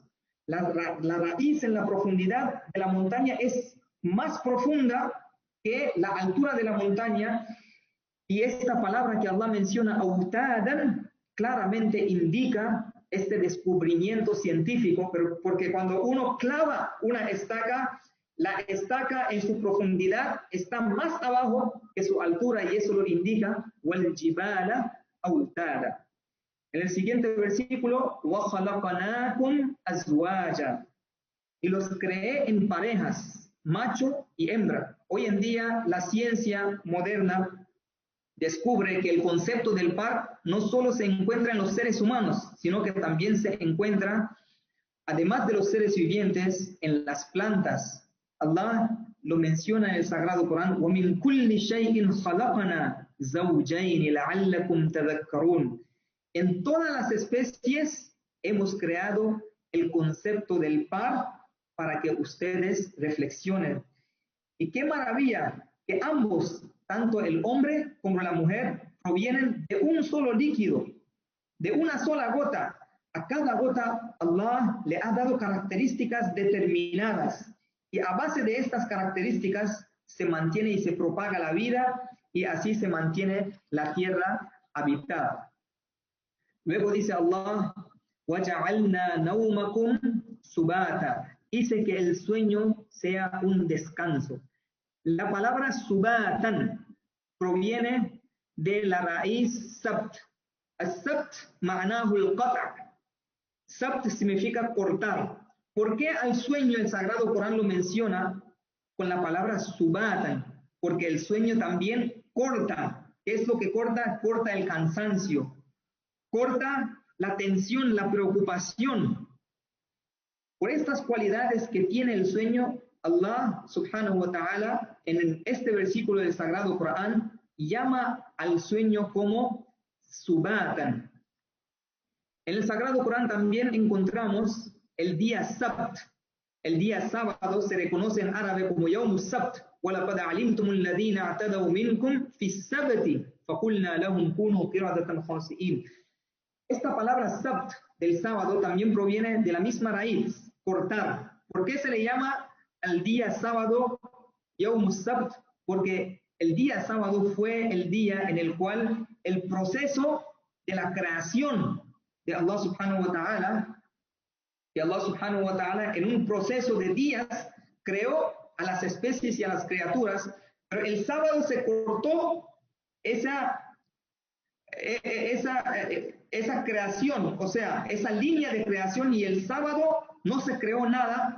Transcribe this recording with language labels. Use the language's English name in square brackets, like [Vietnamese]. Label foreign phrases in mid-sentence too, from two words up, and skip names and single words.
[Spanish] La raíz en la profundidad de la montaña es más profunda que la altura de la montaña, y esta palabra que Allah menciona, autadan, claramente indica este descubrimiento científico, pero porque cuando uno clava una estaca, la estaca en su profundidad está más abajo que su altura, y eso lo indica [Arabic] والجبال أوتادا. [Spanish] En el siguiente versículo, [Arabic] وَخَلَقَنَاكُمْ أَزْوَاجًا, [Spanish] y los creé en parejas, macho y hembra. Hoy en día la ciencia moderna descubre que el concepto del par no solo se encuentra en los seres humanos, sino que también se encuentra, además de los seres vivientes, en las plantas. Allah lo menciona en el Sagrado Corán, [Arabic] وَمِن كُلِّ شَيْءٍ خَلَقْنَا زَوْجَيْنِ لَعَلَّكُمْ تَذَكَّرُونَ. [Spanish] En todas las especies hemos creado el concepto del par para que ustedes reflexionen. Y qué maravilla que ambos, tanto el hombre como la mujer, provienen de un solo líquido, de una sola gota. A cada gota Allah le ha dado características determinadas, y a base de estas características se mantiene y se propaga la vida, y así se mantiene la tierra habitada. Luego dice Allah, [Arabic] وَجَعَلْنَا نَوْمَكُمْ سُبَاتًا, [Spanish] hice que el sueño sea un descanso. La palabra subatan proviene de la raíz sabt. [Arabic] السبت معناه القطع'. [Spanish] Sabt significa cortar. ¿Por qué al sueño el Sagrado Corán lo menciona con la palabra subatan? Porque el sueño también corta. ¿Qué es lo que corta? Corta el cansancio, corta la tensión, la preocupación. Por estas cualidades que tiene el sueño, [Arabic] الله سبحانه وتعالى [Spanish] en este versículo del Sagrado Corán llama al sueño como subatan. En el Sagrado Corán también encontramos el día sabt. El día sábado se reconoce en árabe como [Arabic] يوم سبت. وَلَقَدْ عَلِمْتُمُ الَّذِينَ اعْتَدَوْا مِنْكُمْ فِي السَّبْتِ فَقُلْنَا لَهُمْ كُونُوا قِرَدَةً خَاسِئِينَ. [Spanish] Esta palabra sabt del sábado también proviene de la misma raíz, cortar. ¿Por qué se le llama al día sábado [Arabic] يوم سبت? [Spanish] Porque el día sábado fue el día en el cual el proceso de la creación de [Arabic] الله سبحانه وتعالى, [Spanish] en un proceso de días creó a las especies y a las criaturas, pero el sábado se cortó esa creación, o sea, esa línea de creación, y el sábado no se creó nada.